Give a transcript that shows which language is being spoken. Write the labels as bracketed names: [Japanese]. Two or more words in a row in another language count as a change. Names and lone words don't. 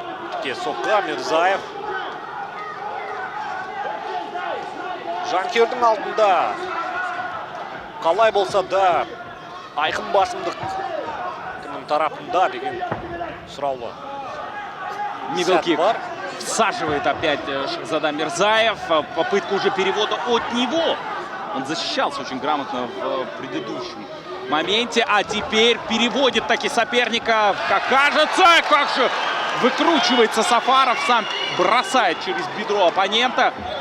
[Kazakh] Тіке соққыға Мирзаев жанкүйердің алдында қалай болса да айқын басымдық кімнің тарапында деген сұраулы. [Russian] Мидл-кик всаживает опять Шахзада Мирзаев. Попытка уже перевода от него. Он защищался очень грамотно в предыдущем моменте, а теперь переводит таки соперника. Как кажется, как же выкручивается Сафаров, сам бросает через бедро оппонента.